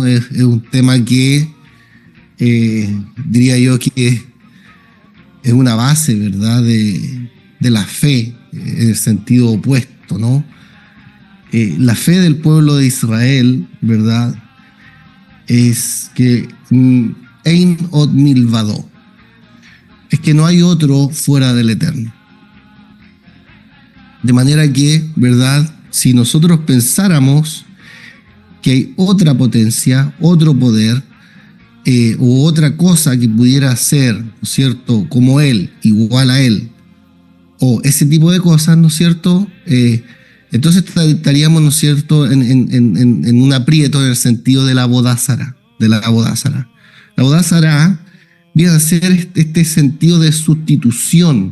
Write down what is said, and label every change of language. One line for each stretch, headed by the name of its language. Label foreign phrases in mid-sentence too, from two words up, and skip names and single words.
Spanish: Es un tema que diría yo que es una base, ¿verdad? De la fe, en el sentido opuesto, ¿no? La fe del pueblo de Israel, ¿verdad?
Hebrew: Es que אין עוד מלבדו,
Spanish: es que no hay otro fuera del Eterno. De manera que, ¿verdad? Si nosotros pensáramos que hay otra potencia, otro poder, o otra cosa que pudiera ser, ¿no es cierto?, como Él, igual a Él, o ese tipo de cosas, ¿no es cierto?, entonces estaríamos, ¿no es cierto?, en un aprieto en el sentido de la boda Sará, La boda Sará viene a ser este sentido de sustitución.